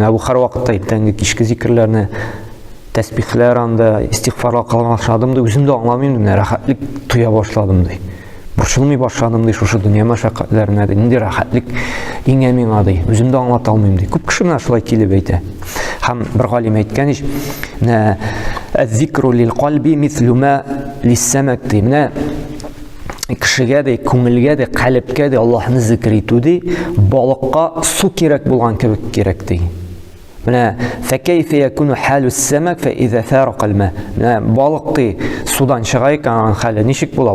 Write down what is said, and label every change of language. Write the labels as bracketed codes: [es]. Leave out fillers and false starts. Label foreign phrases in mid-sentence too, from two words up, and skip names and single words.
[tt] Менә бу һәр вакытта иртәнге кичке зикрләрне, тәсбихләр анда, истигъфарлар кыла башладым ди, үзем дә аңламыйм, менә рәхәтлек туя башладым ди. Борчылмый башладым ди, шушы дөнья мәшәкатьләренә ди, нинди рәхәтлек иңә миңа ди, үзем дә аңлата алмыйм ди. Күп кеше менә шулай килеп әйтә. Һәм бер галим әйткән ич, менә [ar] الذكر للقلب مثل ما للسمك [tt] ди. Менә кешегә дә, күңелгә дә, калепкә дә Аллаһны зикр итү ди, балыкка су кирәк булган кебек кирәк ди. [ar] Менә فكيف يكون حال السمك فإذا فارق الماء. [tt] Менә балык ди, судан чыга икән, хәле ничек була?